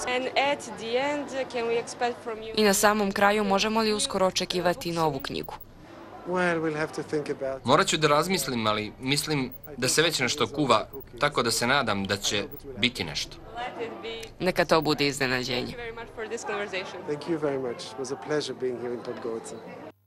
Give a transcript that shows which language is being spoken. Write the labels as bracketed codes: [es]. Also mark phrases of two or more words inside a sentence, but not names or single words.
[sr] I na samom kraju možemo li uskoro očekivati novu knjigu? Morat ću da razmislim, ali mislim da se već nešto kuva, tako da se nadam da će biti nešto. Neka to bude iznenađenje. [en] Thank you very much. It was a pleasure being here in Podgorica.